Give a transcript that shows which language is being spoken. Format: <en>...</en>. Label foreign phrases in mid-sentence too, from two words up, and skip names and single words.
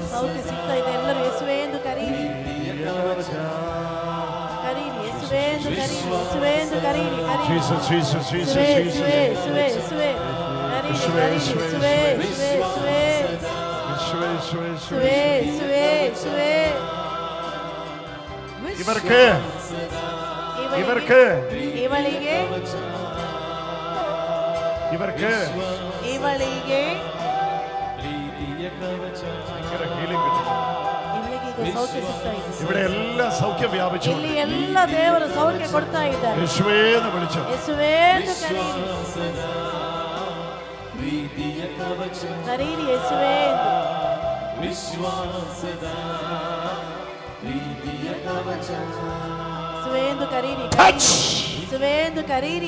<kn>ಸೌಖ್ಯ ಸಿಗ್ತಾ ಇದೆ. ಎಲ್ಲರೂ ಯೇಸುವೇ ಎಂದು ಕರೀರಿ. ಕರೀರಿ ಯೇಸುವೇ ಎಂದು ಕರೀರಿ. ಯೇಸುವೇ ಎಂದು ಕರೀರಿ. Jesus Jesus Jesus ಯೇಸುವೇ Jesus. ಯೇಸುವೇ ಯೇಸುವೇ ಕರೀರಿ ಕರೀರಿ. ಯೇಸುವೇ ಯೇಸುವೇ ಯೇಸುವೇ ಯೇಸುವೇ ಯೇಸುವೇ ಯೇಸುವೇ.</kn> <ml>ഇവർക്ക് ഇവർക്ക്</ml> <kn>ಇವಳಿಗೆ</kn> <ml>ഇവർക്ക്</ml> <kn>ಇವಳಿಗೆ</kn> <ml>ഭയങ്കര ഹീലിംഗ് കിട്ടുന്നു.</ml> <kn>ಇವಳಿಗೆ ಈಗ ಸೌಖ್ಯ ಸಿಗ್ತಾ ಇದೆ.</kn> <ml>ഇവിടെ എല്ലാം സൗഖ്യം വ്യാപിച്ചു.</ml> <kn>ಇಲ್ಲಿ ಎಲ್ಲ ದೇವರು ಸೌಖ್ಯ ಕೊಡ್ತಾ ಇದ್ದಾರೆ.</kn> <ml>യേശുവേ എന്ന് വിളിച്ചു.</ml> <kn>ಯೇಸುವೇ ಎಂದು ಕರೀರಿ. ಕರೀರಿ ಯೇಸುವೇ ಎಂದು. ವಿಶ್ವಾಸದ ಪ್ರೀತಿಯ ಕವಚ ಯೇಸುವೇ ಎಂದು ಕರೀರಿ. ಯೇಸುವೇ ಎಂದು ಕರೀರಿ.</kn>